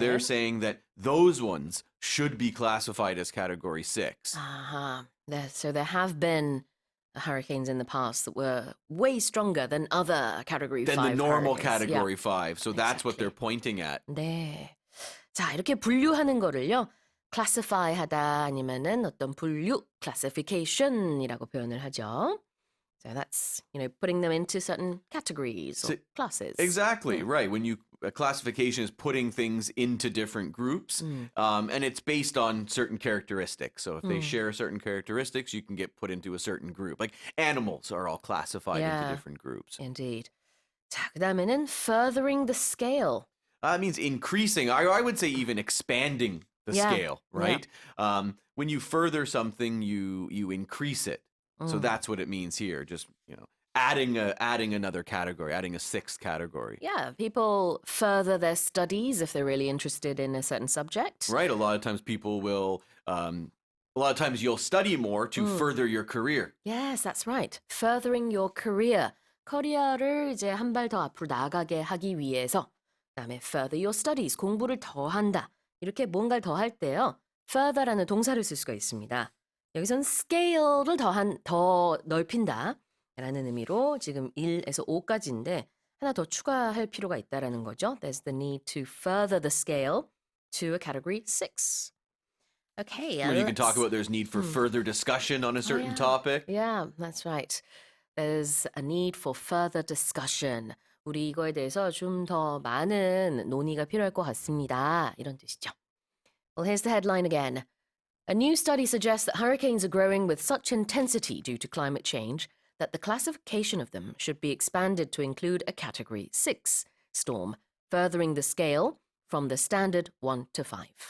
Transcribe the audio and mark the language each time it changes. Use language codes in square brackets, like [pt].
[en] they're saying that those ones should be classified as category 6. So there have been hurricanes in the past that were way stronger than other category 5 Than the normal hurricanes. category 5. So that's what Exactly. they're pointing at. [ko] 네. 자, 이렇게 분류하는 거를요. classify 하다 아니면은 어떤 분류, classification이라고 표현을 하죠. [en] So that's, putting them into certain categories or classes. Exactly, right. When a classification is putting things into different groups, and it's based on certain characteristics. So if they share certain characteristics, you can get put into a certain group. Like animals are all classified into different groups. Indeed. [ko] 자, 그다음에는 [en] furthering the scale. It means increasing. I would say even expanding the scale, right? When you further something, you increase it. So that's what it means here. Just, adding another category, adding a 6th category. Yeah, people further their studies if they're really interested in a certain subject. Right. A lot of times people will, you'll study more to further your career. Yes, that's right. Furthering your career. [ko] 커리어를 이제 한 발 더 앞으로 나가게 하기 위해서. 그다음에 [en] further your studies. [ko] 공부를 더 한다. 이렇게 뭔가를 더 할 때요. further라는 동사를 쓸 수가 있습니다. 여기선 scale를 더 넓힌다 라는 의미로 지금 1에서 5까지인데 하나 더 추가할 필요가 있다라는 거죠. [en] There's the need to further the scale to a category 6. Okay. Well, you can talk about there's need for further discussion on a certain topic. Yeah, that's right. There's a need for further discussion. [ko] 우리 이거에 대해서 좀 더 많은 논의가 필요할 것 같습니다. 이런 뜻이죠. [en] Well, here's the headline again. A new study suggests that hurricanes are growing with such intensity due to climate change that the classification of them should be expanded to include a Category 6 storm, furthering the scale from the standard 1 to 5.